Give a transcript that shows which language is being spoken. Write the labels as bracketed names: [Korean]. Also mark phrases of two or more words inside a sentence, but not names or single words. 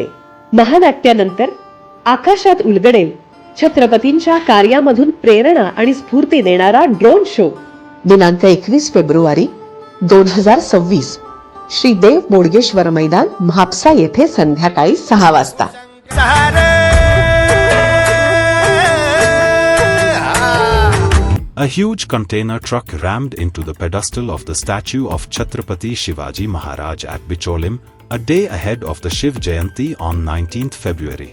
[Marathi] महानाट्यानंतर आकाशात उलगडेल छत्रपतींच्या कार्यामधून प्रेरणा आणि स्फूर्ती देणारा ड्रोन शो दिनांक 21 फेब्रुवारी 2026 श्री देव बोडगेश्वर मैदान म्हापसा येथे संध्याकाळी 6 वाजता. [English] A huge container truck rammed into the pedestal of the statue of Chhatrapati Shivaji Maharaj at Bicholim, a day ahead of the Shiv Jayanti on 19th February.